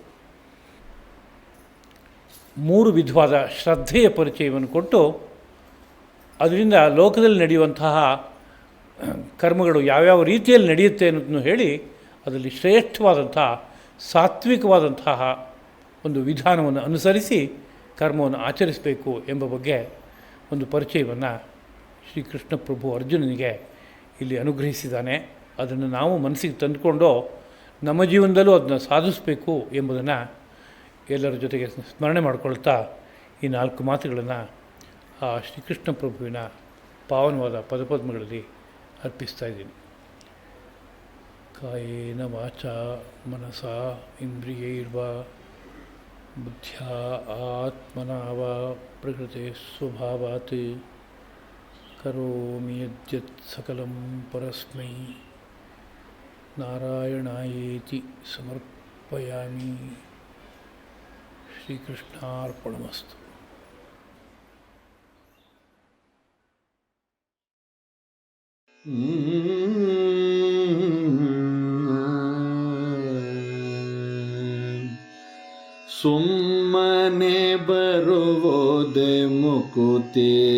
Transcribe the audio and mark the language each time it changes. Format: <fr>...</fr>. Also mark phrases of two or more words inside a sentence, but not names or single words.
<kn>3 ವಿಧವಾದ ಶ್ರದ್ಧೆಯ ಪರಿಚಯವನ್ನು ಕೊಟ್ಟು, ಅದರಿಂದ ಲೋಕದಲ್ಲಿ ನಡೆಯುವಂತಹ ಕರ್ಮಗಳು ಯಾವ್ಯಾವ ರೀತಿಯಲ್ಲಿ ನಡೆಯುತ್ತೆ ಅನ್ನೋದನ್ನು ಹೇಳಿ, ಅದರಲ್ಲಿ ಶ್ರೇಷ್ಠವಾದಂತಹ ಸಾತ್ವಿಕವಾದಂತಹ ಒಂದು ವಿಧಾನವನ್ನು ಅನುಸರಿಸಿ ಕರ್ಮವನ್ನು ಆಚರಿಸಬೇಕು ಎಂಬ ಬಗ್ಗೆ ಒಂದು ಪರಿಚಯವನ್ನು ಶ್ರೀಕೃಷ್ಣ ಪ್ರಭು ಅರ್ಜುನನಿಗೆ ಇಲ್ಲಿ ಅನುಗ್ರಹಿಸಿದ್ದಾನೆ. ಅದನ್ನು ನಾವು ಮನಸ್ಸಿಗೆ ತಂದುಕೊಂಡು ನಮ್ಮ ಜೀವನದಲ್ಲೂ ಅದನ್ನು ಸಾಧಿಸಬೇಕು ಎಂಬುದನ್ನು ಎಲ್ಲರ ಜೊತೆಗೆ ಸ್ಮರಣೆ ಮಾಡಿಕೊಳ್ತಾ ಈ 4 ಮಾತುಗಳನ್ನು ಆ ಶ್ರೀಕೃಷ್ಣ ಪ್ರಭುವಿನ ಪಾವನವಾದ ಪದಪದ್ಮಗಳಲ್ಲಿ ಅರ್ಪಿಸ್ತಾ ಇದ್ದೀನಿ.</kn> <sa>ಕಾಯೇನ ವಾಚಾ ಮನಸಾ ಇಂದ್ರಿಯೈರ್ವಾ ಬುದ್ಧ್ಯಾ ಆತ್ಮನಾ ವಾ ಪ್ರಕೃತೆ ಸ್ವಭಾವಾತ್ ಕರೋಮಿ ಯದ್ಯತ್ ಸಕಲಂ ಪರಸ್ಮೈ ನಾರಾಯಣಾಯೇತಿ ಸಮರ್ಪಯಾಮಿ. ಶ್ರೀಕೃಷ್ಣಾರ್ಪಣಮಸ್ತು.</sa> <kn>ಸುಮ್ಮನೆ ಬರುವುದೇ ಮುಕುತಿ,</kn>